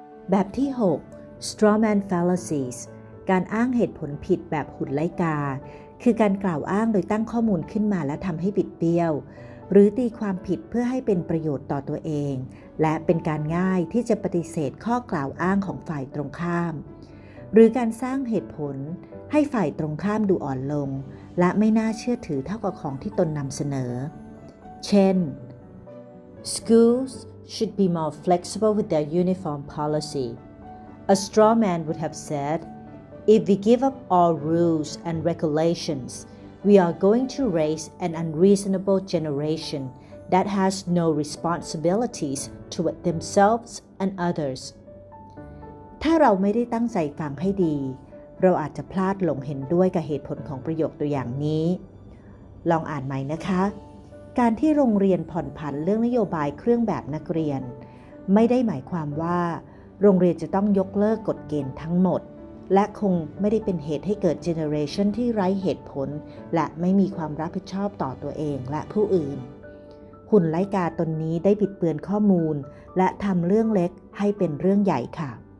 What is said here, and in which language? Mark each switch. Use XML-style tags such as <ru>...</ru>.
<th>แบบที่ 6 strawman fallacies การอ้างเหตุผลผิดแบบหุ่นไล่กาคือการกล่าวอ้างโดยตั้งข้อมูลขึ้นมาและทำให้บิดเบี้ยวหรือตีความผิดเพื่อให้เป็นประโยชน์ต่อตัวเองและเป็นการง่ายที่จะปฏิเสธข้อกล่าวอ้างของฝ่ายตรงข้าม หรือการสร้างเหตุผลให้ฝ่ายตรงข้ามดูอ่อนลงและไม่น่าเชื่อถือเท่ากับของที่ตนนำเสนอเช่น</th> <en>Schools should be more flexible with their uniform policy. A straw man would have said, if we give up all rules and regulations, we are going to raise an unreasonable generation that has no responsibilities toward themselves and others.</en> <th>ถ้าเราไม่ได้ตั้งใจฟังให้ดีเราอาจจะพลาดหลงเห็นด้วยกับเหตุผลของประโยคตัวอย่างนี้ลองอ่านใหม่นะคะการที่โรงเรียนผ่อนผันเรื่องนโยบายเครื่องแบบนักเรียนไม่ได้หมายความว่าโรงเรียนจะต้องยกเลิกกฎเกณฑ์ทั้งหมดและคงไม่ได้เป็นเหตุให้เกิดเจเนอเรชันที่ไร้เหตุผลและไม่มีความรับผิดชอบต่อตัวเองและผู้อื่นหุ่นไล่กาตนนี้ได้บิดเบือนข้อมูลและทำเรื่องเล็กให้เป็นเรื่องใหญ่ค่ะ</th>